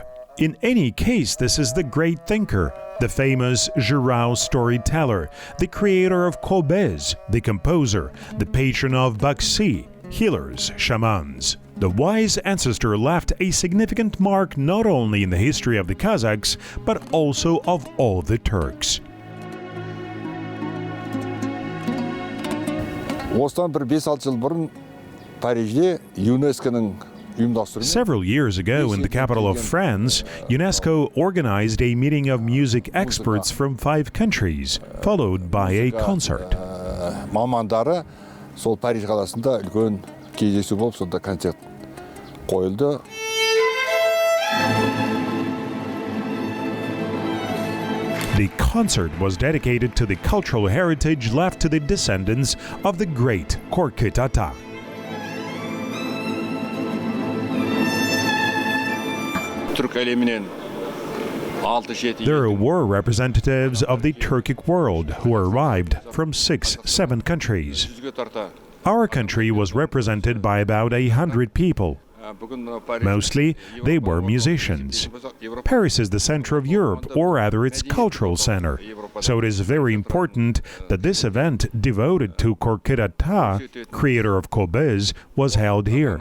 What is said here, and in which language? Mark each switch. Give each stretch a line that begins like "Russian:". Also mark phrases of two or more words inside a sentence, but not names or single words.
English: In any case, this is the great thinker, the famous Jirao storyteller, the creator of Kobyz, the composer, the patron of Baxi, healers, shamans. The wise ancestor left a significant mark not only in the history of the Kazakhs, but also of all the Turks.
Kazakh: Осыдан бір 5-6 жыл бұрын Парижде ЮНЕСКО-ның ұйымдастыруымен
English: Several years ago, in the capital of France, UNESCO organized a meeting of music experts from 5 countries, followed by a concert.
Kazakh: мамандары сол Париж қаласында үлкен кездесу болып, сонда концерт қойылды.
English: The concert was dedicated to the cultural heritage left to the descendants of the great Korkit Ata.
Kazakh: Түрк әлемінен 6-7
English: There were representatives of the Turkic world who arrived from 6-7 countries.
Kazakh: жүзге тарта.
English: Our country was represented by about 100 people. Mostly, they were musicians. Paris is the center of Europe, or rather its cultural center. So it is very important that this event devoted to Korkit Ata, creator of Kobyz, was held here.